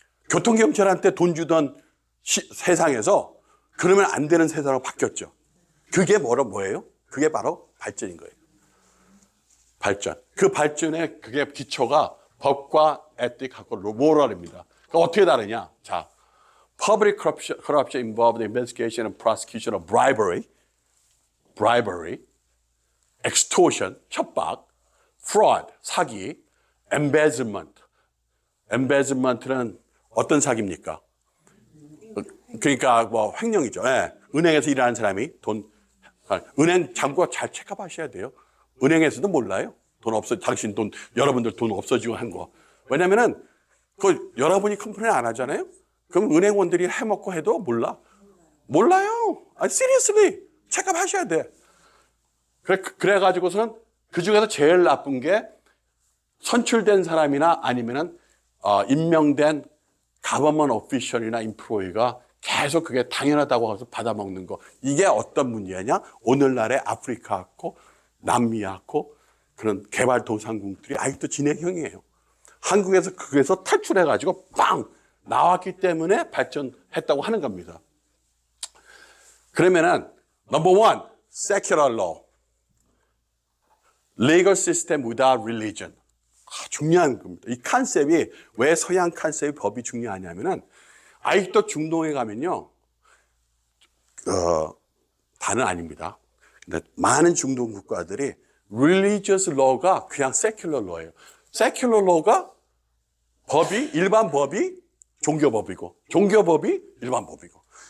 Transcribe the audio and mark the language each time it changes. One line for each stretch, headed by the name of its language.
Korean: 교통경찰한테 돈 주던 세상에서 그러면 안 되는 세상으로 바뀌었죠. 그게 뭐예요? 그게 바로 발전인 거예요. 발전. 그 발전의 그게 기초가 법과 에틱하고 모럴입니다. 그러니까 어떻게 다르냐?
English: 자, public corruption involved in investigation and prosecution of bribery, extortion, 협박, fraud, 사기, embezzlement는
Korean: 어떤 사기입니까? 그러니까 뭐 횡령이죠. 예. 은행에서 일하는 사람이 은행 잔고 잘 체크하셔야 돼요. 은행에서도 몰라요. 여러분들 돈 없어지고 한 거. 왜냐면은, 여러분이 컴플레인 안 하잖아요? 그럼 은행원들이 해먹고 해도 몰라요.
English: seriously.
Korean: 체크하셔야 돼. 그래가지고서는 그 중에서 제일 나쁜 게 선출된 사람이나 아니면은, 임명된 government official이나 employee가 계속 그게 당연하다고 해서 받아먹는 거. 이게 어떤 문제냐? 오늘날의 아프리카하고 남미하고 그런 개발도상국들이 아직도 진행형이에요. 한국에서 그게서 탈출해가지고 빵! 나왔기 때문에 발전했다고 하는 겁니다. 그러면은,
English: number one, secular law. Legal system without religion.
Korean: 중요한 겁니다. 이 컨셉이, 왜 서양 컨셉이 법이 중요하냐면은, 아직도 중동에 가면요, 다는 아닙니다. 근데 많은 중동 국가들이 religious law가 그냥 secular law예요. secular law가 일반 법이 종교법이고, 종교법이 일반 법이고.